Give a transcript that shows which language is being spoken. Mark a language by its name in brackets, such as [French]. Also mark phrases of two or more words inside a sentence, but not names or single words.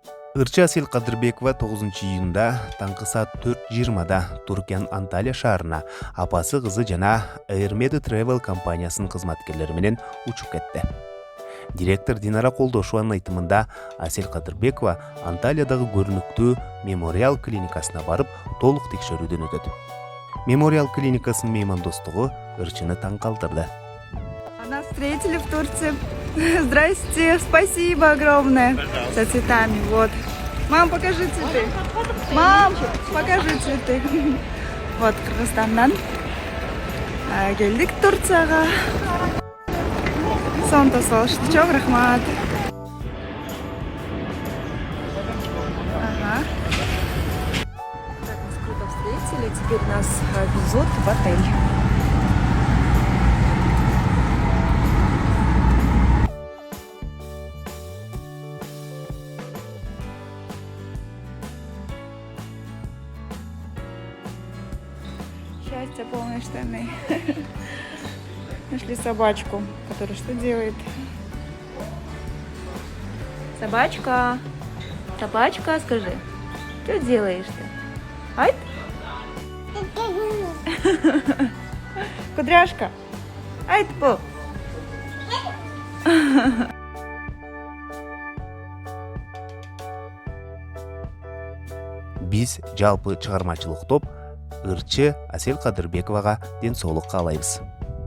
[Kyrgyz] Ырчы Асел Кадырбекова 9-июнда таңғы саат 4:20-да Туркиян Анталия шаарына апасы кызы жана Airmed Travel компаниясынын кызматкерлери менен учуп кетти. Директор Динара Колдошованын айтымында Асел Кадырбекова Анталиядагы көрүнүктүү мемориал клиникасына барып толук текшерүүдөн өтөт. Мемориал клиникасынын меймандостугу ырчыны таң калтырды. [Russian] Нас встретили в Турции. Здрасте, спасибо огромное. Со цветами, вот. Мам, покажи цветы. Мам, покажи цветы. Вот, [Kyrgyz] Кыргызстандан келдик Турцияга. Сонто салышты, чоң рахмат. Ага. [Russian] Так, нас круто встретили, теперь нас везут в отель. Счастье полной штаны. Нашли собачку, которая что делает? Собачка, собачка, скажи, что делаешь ты? Ай? Кудряшка. Ай, ты. [Kyrgyz] Биз жалпы чыгармачылык топ ырчы Асел Кадырбековага ден соолук каалайбыз.